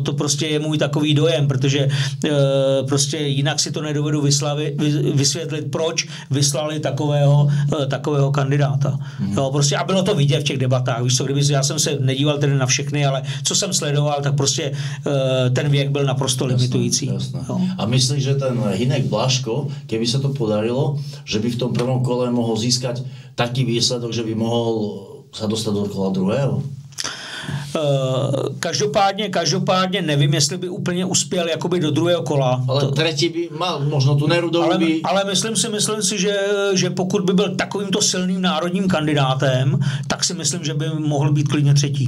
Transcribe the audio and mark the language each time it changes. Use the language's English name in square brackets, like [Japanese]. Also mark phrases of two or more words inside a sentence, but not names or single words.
[Czech] To prostě je můj takový dojem, protože prostě jinak si to nedovedu vysvětlit, proč vyslali takového kandidáta. Jo? Prostě a bylo to vidět v těch debatách. Víš co, já jsem se nedíval tedy na všechny, ale co jsem sledoval, tak prostě ten věk byl naprosto limitující. [Slovak] Jasné. A myslíš, že ten Hynek Blažko, keby se to podarilo, že by v tom prvom kole mohol získať taký výsledok, že by mohol sa dostať do kola druhého? [Czech] Každopádně nevím, jestli by úplně uspěl jakoby do druhého kola. [Slovak] Ale třetí by mal, možno tu Nerudovou by... [Czech] Ale myslím si, že pokud by byl takovýmto silným národním kandidátem, tak si myslím, že by mohl být klidně třetí.